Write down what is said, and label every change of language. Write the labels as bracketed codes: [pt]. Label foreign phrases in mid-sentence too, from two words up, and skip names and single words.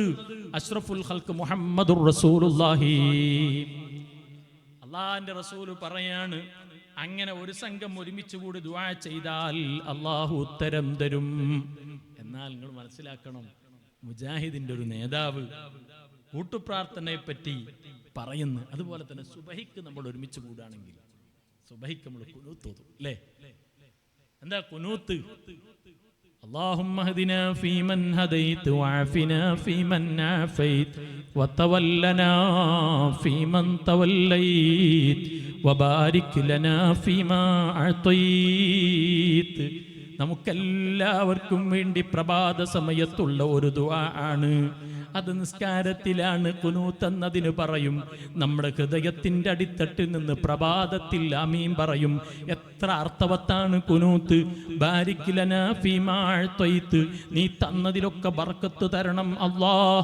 [ar] أشرف الخلق محمد رسول الله, [ml] അല്ലാഹുവിന്റെ റസൂൽ പറയാണ്, അങ്ങനെ ഒരു സംഘം ഒരുമിച്ച് കൂടി ദുആ ചെയ്താൽ അല്ലാഹു ഉത്തരം തരും. എന്നാൽ നിങ്ങൾ മനസ്സിലാക്കണം, മുജാഹിദിന്റെ ഒരു നേതാവ് കൂട്ടുപ്രാർത്ഥനയെ പറ്റി പറയുന്നു. അതുപോലെ തന്നെ സുബഹിക്ക് നമ്മൾ ഒരുമിച്ച് കൂടുകയാണെങ്കിൽ സുബഹിക്ക് നമ്മൾ ഖുനൂത്ത് ഓതും അല്ലേ? എന്താ ഖുനൂത്ത്? [ar] اللهم اهدنا فيمن هديت وعافنا فيمن عافيت وتولنا فيمن توليت وبارك لنا فيما أعطيت. [ml] നമുക്കെല്ലാവർക്കും വേണ്ടി പ്രഭാത സമയത്തുള്ള ഒരു ദുആ ആണ്. അത് നിസ്കാരത്തിലാണ് ഖുനൂത്ത് എന്നതിന് പറയും. നമ്മുടെ ഹൃദയത്തിന്റെ അടിത്തട്ടിൽ നിന്ന് പ്രഭാതത്തിൽ ആമീൻ പറയും. എത്ര അർത്ഥവത്താണ് ഖുനൂത്ത്. [ar] بارك لنا فيما أعطيت, [ml] നീ തന്നതിലൊക്കെ ബർക്കത്ത് തരണം അല്ലാഹ്.